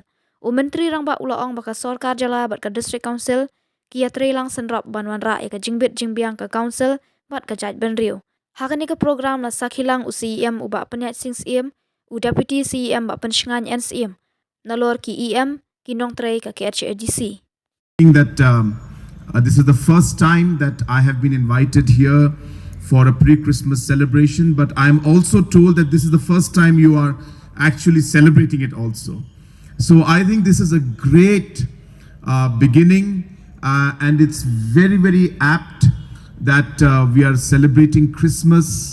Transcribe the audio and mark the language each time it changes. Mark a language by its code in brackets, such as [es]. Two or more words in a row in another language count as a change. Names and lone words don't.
[kha] Umentri rangba ulaong baka sorkar jala bat ka district council kia lang senrap banwan ra ka jingbit jingbiang ka council bat ka jaj benriu. Hakani ka program la sakhilang u CEM uba Pyniaid sing CEM u deputy CEM ba penshengan NCM nalor ki EM kinong tray ka KHADC. [en] That this is the first time that I have been invited here for a pre-Christmas celebration, but I am also told that this is the first time you are actually celebrating it also. So I think this is a great beginning, and it's very, very apt that we are celebrating Christmas.